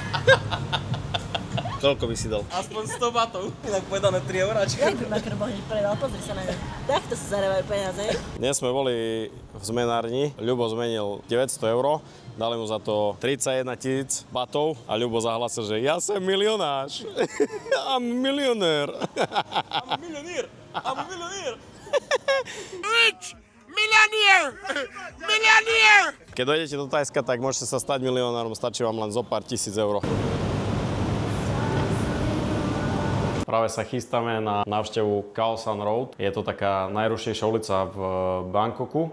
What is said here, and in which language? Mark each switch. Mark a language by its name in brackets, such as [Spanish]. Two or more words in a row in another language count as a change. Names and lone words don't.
[Slovak] Koľko by si dal? Aspoň 100 batov. Inak povedané 3 euráčka. Jak by makro hneď predal, pozri sa na ňa. Takto sa zarábajú peniaze. Dnes sme boli v zmenárni. Ľubo zmenil 900 €. Dali mu za to 31 000 batov a Ľubo zahlasil, že ja som milionář. [English] I'm milionér. I'm milionír. I'm milionír. Rich! [Slovak] Milionér! Milionér! Keď dojdete do Tajska, tak môžete sa stať milionárom, stačí vám len zo pár tisíc eur. Práve sa chystáme na návštevu Khao San Road. Je to taká najrušejšia ulica v Bangkoku.